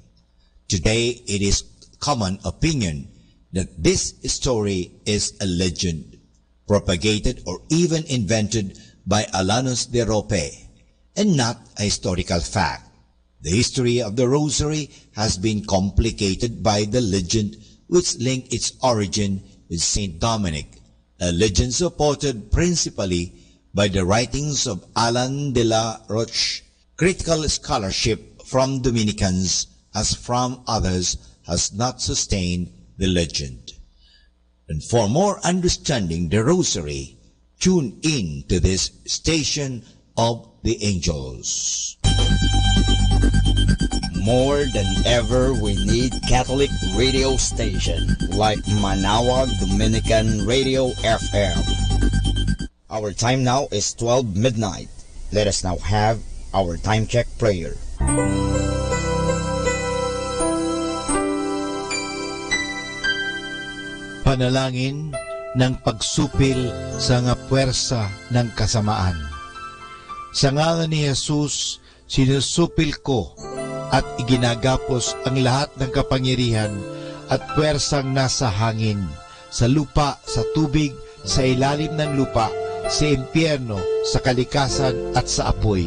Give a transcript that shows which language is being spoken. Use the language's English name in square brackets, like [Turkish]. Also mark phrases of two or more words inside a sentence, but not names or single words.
[English] Today, it is common opinion that this story is a legend, propagated or even invented by Alanos de Rope, and not a historical fact. The history of the Rosary has been complicated by the legend which linked its origin with Saint Dominic, a legend supported principally by the writings of Alan de la Roche. Critical scholarship from Dominicans as from others has not sustained the legend. And for more understanding the Rosary, tune in to this Station of the Angels. More than ever, we need Catholic radio station like Manawag Dominican Radio FM. Our time now is 12 midnight. Let us now have our time check prayer. [Filipino] Panalangin ng pagsupil sa nga puwersa ng kasamaan. Sa ngalan ni Jesus, sinusupil ko at iginagapos ang lahat ng kapangyarihan at puwersang nasa hangin, sa lupa, sa tubig, sa ilalim ng lupa, sa impyerno, sa kalikasan at sa apoy.